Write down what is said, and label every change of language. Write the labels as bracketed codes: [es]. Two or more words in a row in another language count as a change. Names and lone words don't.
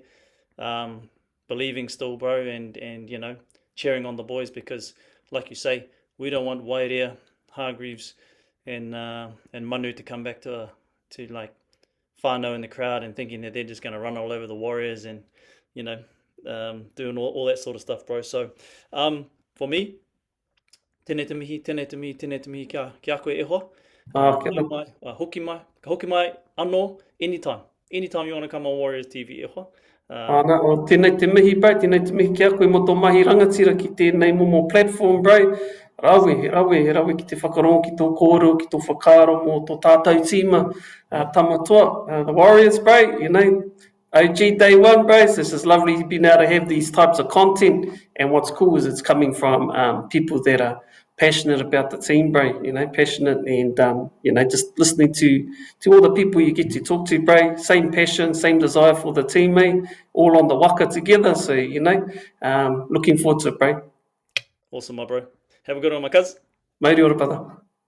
[en] Believing still, bro, and cheering on the boys, because like you say, we don't want Wairea, Hargreaves and Manu to come back to like whānau in the crowd and thinking that they're just going to run all over the Warriors and doing all that sort of stuff, bro. So for me, [mi] tēnei te mihi kia koe Ehua. Hoki mai anō [en] anytime you want to come on Warriors TV, Ehua. [mi] O tēnei te mihi, bro, tēnei te mihi ki a koe mo tō mahi rangatira ki tēnei momo platform, bro. Rawe ki te whakarongo ki tō kōrero, ki tō whakaaro mo tō tātou tīma tamatua. [en] The Warriors, bro, you know, OG day one, bro. So it's just lovely being able to have these types of content. And what's cool is it's coming from people that are passionate about the team, bro, you know, passionate and, you know, just listening to all the people you get to talk to, bro, same passion, same desire for the team, mate, all on the waka together. So, you know, looking forward to it, bro. Awesome, my bro. Have a good one, my cuz. [mi] Mauri ora, [en] brother.